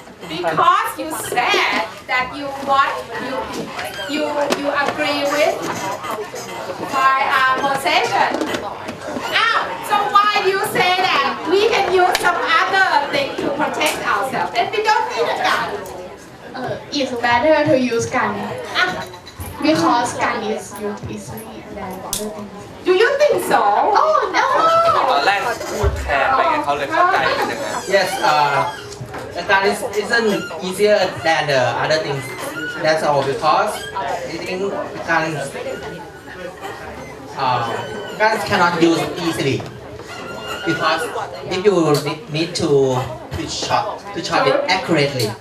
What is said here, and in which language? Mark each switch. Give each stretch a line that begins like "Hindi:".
English: Because you said that you agree with firearm possession. So why do you say that we can use some other thing to protect ourselves? Then we don't need a gun. It's better to use gun because gun is used easily than other things. Do you think so? Oh no!
Thai: ตอนแรกพูดแทนไปไงเขาเลยเข้าใจเป็นอย่างนั้น
English: Yes, the gun isn't easier than the other things. That's all because I think guns cannot use easily. Because if you need to shot it accurately.